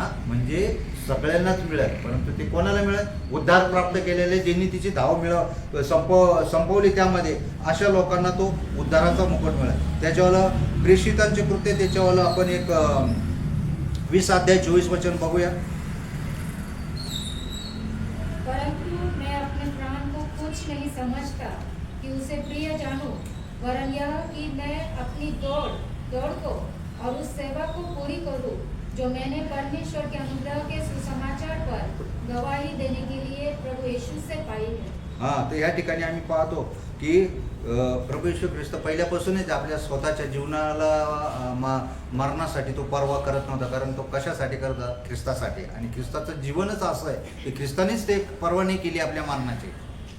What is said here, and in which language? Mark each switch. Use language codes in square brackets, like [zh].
[mr] म्हणजे सगळ्यांनाच मिळेल. परंतु ते कोणाला मिळेल, उद्धार प्राप्त केलेले ज्यांनी तिची धाव संपवली त्यामध्ये अशा लोकांना तो उद्धाराचा मुकुट मिळेल. त्याच्यावाला प्रेषितांचे कृत्य त्याच्यावाला आपण एक 20 अध्याय 24 वचन बघूया. [hi] परंतु मैं अपने प्राण को कुछ नहीं समझता कि उसे प्रिय जानूं, वरन यह कि मैं अपनी दौड़ को और उस सेवा को पूरी करूं जो मैंने परमेश्वर के अनुग्रह के सुसमाचार पर गवाही देने के लिए प्रभू यीशु से पाई है. [mr] तर या ठिकाणी आम्ही पाहतो की प्रभू येशू ख्रिस्त पहिल्यापासूनच आपल्या स्वतःच्या जीवनाला मरणासाठी तो पर्वा करत नव्हता. कारण तो कशासाठी करता, ख्रिस्तासाठी. आणि ख्रिस्ताचं जीवनच असं आहे की ख्रिस्तानेच ते पर्वा नाही केली आपल्या मरणाची.